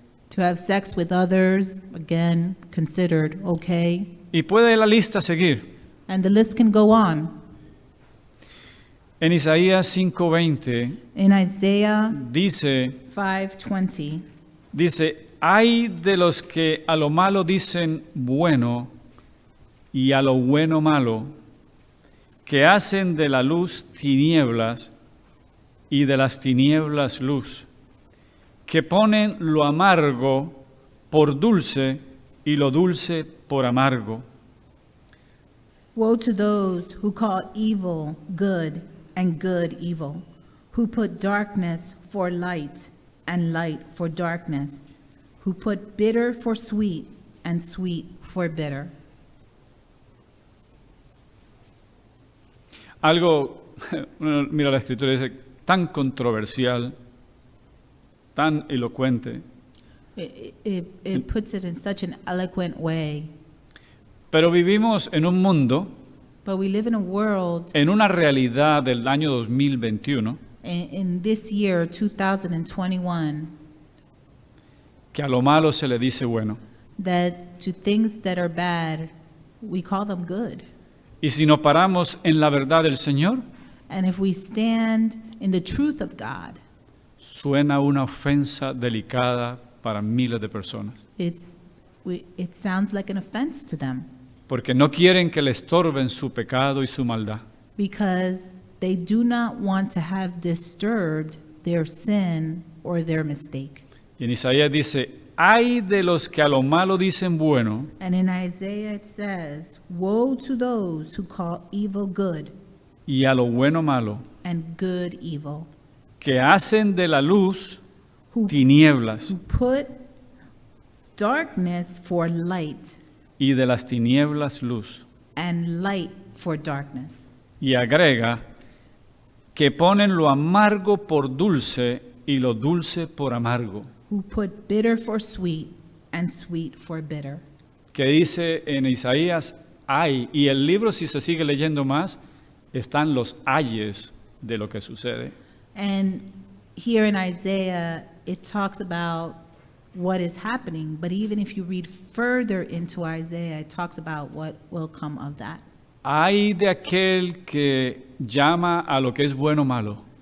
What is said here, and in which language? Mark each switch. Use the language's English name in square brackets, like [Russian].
[English] To have sex with others, again, considered okay. [Spanish] Y puede la lista seguir. [English] And the list can go on. [Spanish] En Isaías 5:20 [English] In Isaiah [Spanish] dice, [English] 5:20, [Spanish] hay de los que a lo malo dicen bueno y a lo bueno malo, que hacen de la luz tinieblas y de las tinieblas luz, que ponen lo amargo por dulce y lo dulce por amargo. [English] woe to those who call evil good and good evil, who put darkness for light and light for darkness, who put bitter for sweet and sweet for bitter. [Spanish] Algo, uno mira la escritura y dice, tan controversial, tan elocuente, [English] It puts it in such an eloquent way. [Spanish] pero vivimos en un mundo, [English] But we live in a world [Spanish] en una realidad del año 2021, [English] in this year, 2021, [Spanish] que a lo malo se le dice bueno. [English] that to things that are bad, we call them good. [Spanish] Y si no paramos en la verdad del Señor, [English] And if we stand in the truth of God, [Spanish] suena una ofensa delicada para miles de personas, [English] it sounds like an offense to them [Spanish] porque no quieren que le estorben su pecado y su maldad. [English] because they do not want to have disturbed their sin or their mistake. [Spanish] Y en Isaías dice, hay de los que a lo malo dicen bueno [English] And in Isaiah it says, woe to those who call evil good [Spanish] y a lo bueno malo, [English] and good evil, [Spanish] que hacen de la luz [English] who [Spanish] tinieblas [English] put darkness for light [Spanish] y de las tinieblas luz. [English] and light for darkness. [Spanish] Y agrega, que ponen lo amargo por dulce y lo dulce por amargo. [English] Who put bitter for sweet and sweet for bitter. [Spanish] Que dice en Isaías, hay, y el libro si se sigue leyendo más, están los ayes de lo que sucede. [English] And here in Isaiah, it talks about what is happening, but even if you read further into Isaiah, it talks about what will come of that. [Spanish] Hay de aquel que llama a lo que es bueno malo,